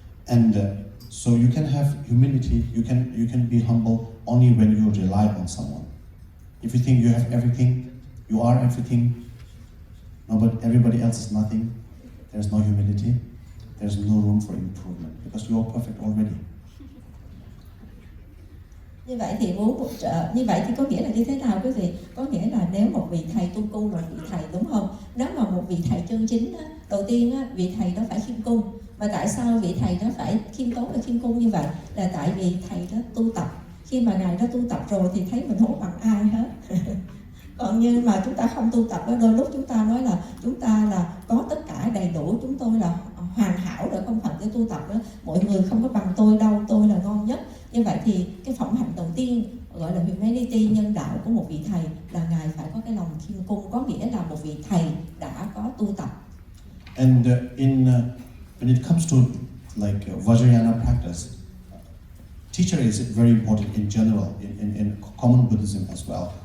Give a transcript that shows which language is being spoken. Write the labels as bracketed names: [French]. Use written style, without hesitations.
[English] And so you can have humility, you can be humble only when you rely on someone. If you think you have everything, you are everything, no, but everybody else is nothing, there's no humility, there's no room for improvement, because you are perfect already. [Vietnamese] Như vậy thì có nghĩa là như thế nào quý vị? Có nghĩa là nếu một vị thầy tuân cu là vị thầy, đúng không? Nếu mà một vị thầy chân chính đầu tiên vị thầy đó phải khiêm cung. Mà tại sao vị thầy đó phải khiêm tốn và khiêm cung như vậy? Là tại vì thầy đó tu tập. Khi mà ngài đó tu tập rồi thì thấy mình không bằng ai hết. Còn như mà chúng ta không tu tập đó, đôi lúc chúng ta nói là chúng ta là có tất cả đầy đủ, chúng tôi là hoàn hảo rồi, không phải cái tu tập đó, mọi người không có bằng tôi đâu, tôi là ngon nhất. Như vậy thì cái phẩm hạnh đầu tiên gọi là humanity, nhân đạo của một vị thầy là ngài phải có cái lòng khiêm cung, có nghĩa là một vị thầy đã có tu tập. [English] And when it comes to like Vajrayana practice, teacher is very important in general, in common Buddhism as well.